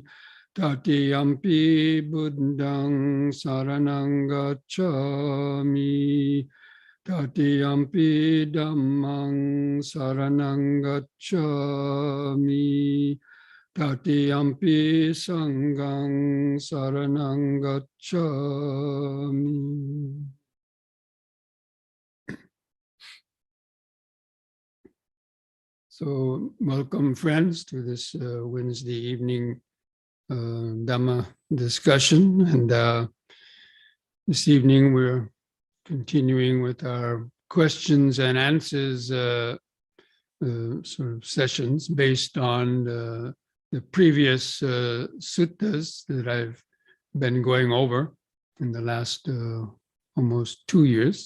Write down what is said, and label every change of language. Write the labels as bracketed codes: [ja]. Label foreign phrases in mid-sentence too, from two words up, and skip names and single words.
[pi] Tatiyampi Buddhang Saranang Gacchami. Tatiyampi Dhammang Saranang Gacchami. Tatiyampi Sanghang Saranang Gacchami. [en] So, welcome friends to this Wednesday evening Dhamma discussion, and this evening we're continuing with our questions and answers sort of sessions based on the previous suttas that I've been going over in the last almost 2 years.